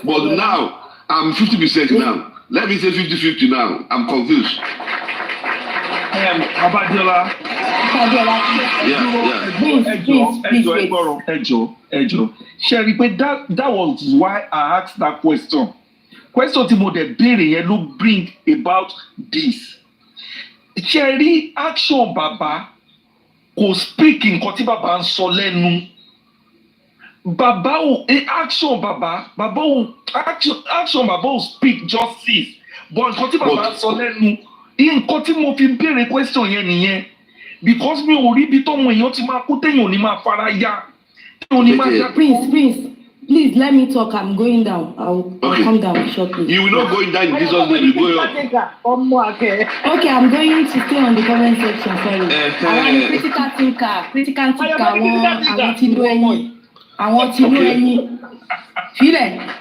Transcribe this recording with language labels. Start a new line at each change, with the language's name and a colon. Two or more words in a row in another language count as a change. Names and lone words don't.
English: But now I'm 50% now. Let me say 50-50 now. I'm confused.
Yoruba: Babadiola. Ẹjọ́.
English: Sherry, but that was why I asked that question.
Yoruba: Question tí mo dẹ̀ béèrè yẹn ló
English: bring about this.
Yoruba: Sherry, action Baba kò speak nǹkan tí Baba ń sọ lẹ́nu. Baba ò action Baba ò action Baba ò speak justice. But nǹkan tí Baba ń sọ lẹ́nu. Nǹkan tí mo fi béèrè question yẹn nìyẹn. Because mi ò rí ibi tọ́mọ èèyàn ti máa kú téèyàn ò ní máa fara ya.
English: Prince, please let me talk. I'm going down. I'll come down shortly. You will not go down in Jesus' name. You go up. Okay, I'm going to stay on the comment section. Sorry. I want critical thinker. I want to know any. Feel it?